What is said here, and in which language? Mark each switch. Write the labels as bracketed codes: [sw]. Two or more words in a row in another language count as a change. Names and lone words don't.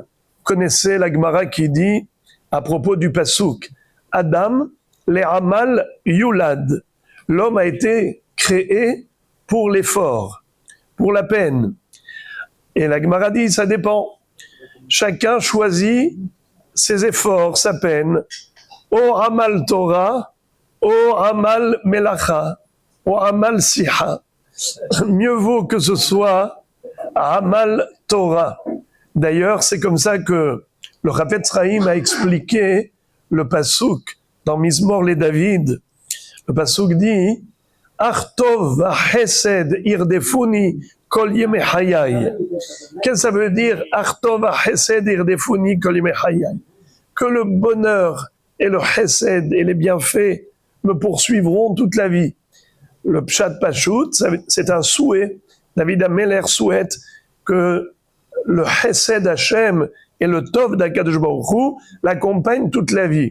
[fr] Vous connaissez la Gemara qui dit, à propos du Passouk, [he] אדם לעמל יולד. [fr] L'homme a été créé pour l'effort, pour la peine. Et la Gemara dit, ça dépend. Chacun choisit ses efforts, sa peine. [he] או עמל תורה, או עמל מלאכה, או עמל שיחה. [fr] Mieux vaut que ce soit [he] עמל תורה. [fr] D'ailleurs, c'est comme ça que le Chafetz Chaim a expliqué le Passouk dans [he] מזמור לדוד. [fr] Le Passouk dit [he] אך טוב וחסד ירדפוני כל ימי חיי. [fr] Qu'est-ce que ça veut dire [he] אך טוב וחסד ירדפוני כל ימי חיי? [fr] Que le bonheur et le chesed et les bienfaits me poursuivront toute la vie. Le [he] פשט פשוט, [fr] c'est un souhait. David Ameler souhaite que le [he] חסד השם [fr] et le tov d' [he] הקדוש ברוך הוא [fr] l'accompagnent toute la vie.